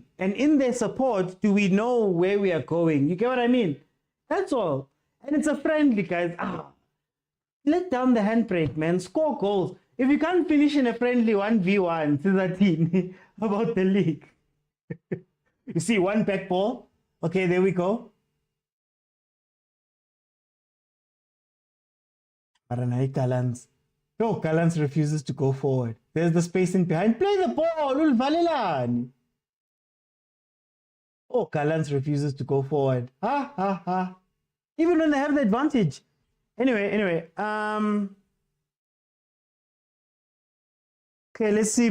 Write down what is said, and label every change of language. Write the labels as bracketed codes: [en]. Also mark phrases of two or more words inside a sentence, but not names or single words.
[en] And in their support, do we know where we are going? You get what I mean? That's all. And it's a friendly, guys. Let down the handbrake, man. Score goals. If you can't finish in a friendly 1v1, Cesatine, about the league. You see, one back ball. Okay, there we go. Maranai Gallants. No, Gallants refuses to go forward. There's the space in behind. Play the ball, Valelani. Oh, Gallants refuses to go forward. Even when they have the advantage. Anyway. Okay, let's see.